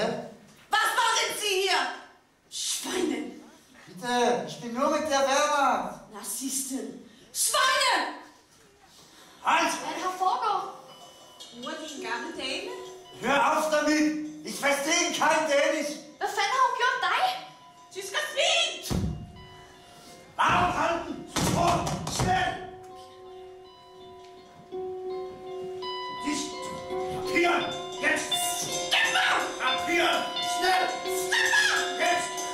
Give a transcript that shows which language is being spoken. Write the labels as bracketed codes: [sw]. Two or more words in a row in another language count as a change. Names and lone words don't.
[de] Was machen Sie hier? Schweine! Bitte, ich bin nur mit der Wehrmacht. Narzissten! Schweine! Halt! Herr Vogel! Nur die [da] gamle dame? [de] Hör auf damit! Ich verstehe kein Dänisch! [da] Hvad fanden har hun gjort dig? Tysker svin! [de] Aufhalten! Sofort! Schnell! Dicht! Papier! Jetzt! Steffer! Papier! Schnell! Steffer! Jetzt!